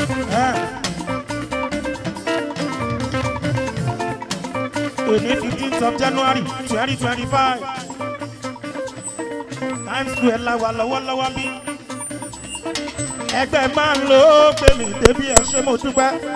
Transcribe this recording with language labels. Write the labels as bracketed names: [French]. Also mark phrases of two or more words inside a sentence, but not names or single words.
[Yoruba] Ẹ. Èní, [English] fifteenth of January, twenty twenty-five. [Yoruba] Times Square la wà lọ́wọ́lọ́wọ́ bí. Ẹgbẹ́ máa ń lo pé mi débi ẹ ṣé mo dúpẹ́.